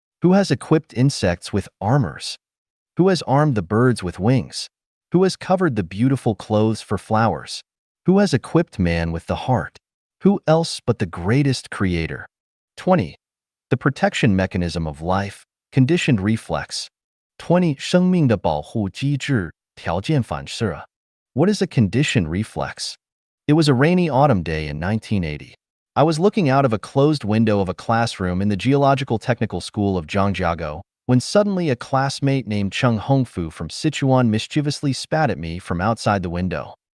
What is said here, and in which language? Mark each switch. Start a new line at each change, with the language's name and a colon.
English: Who has equipped insects with armors? Who has armed the birds with wings? Who has covered the beautiful clothes for flowers? Who has equipped man with the heart? Who else but the greatest creator? 20. The protection mechanism of life, conditioned reflex.
Chinese: 20. 生命的保护机制，条件反射.
English: What is a conditioned reflex? It was a rainy autumn day in 1980. I was looking out of a closed window of a classroom in the Geological Technical School of Zhangjiago when suddenly a classmate named Cheng Hongfu from Sichuan mischievously spat at me from outside the window.